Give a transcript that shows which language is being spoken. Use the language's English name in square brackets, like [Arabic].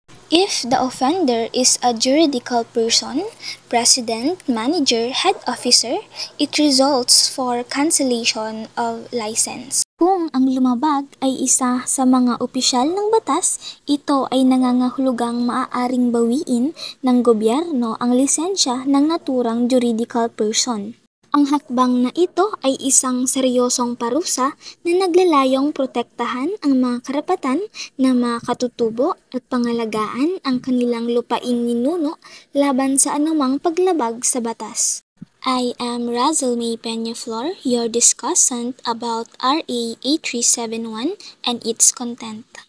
[English] If the offender is a juridical person, president, manager, head officer, it results for cancellation of license. [Filipino] Kung ang lumabag ay isa sa mga opisyal ng batas, ito ay nangangahulugang maaaring bawiin ng gobyerno ang lisensya ng naturang juridical person. Ang hakbang na ito ay isang seryosong parusa na naglalayong protektahan ang mga karapatan ng mga katutubo at pangalagaan ang kanilang lupaing ninuno laban sa anumang paglabag sa batas. [English] I am Razel May Peñaflor, your discussant about RA 8371 and its content.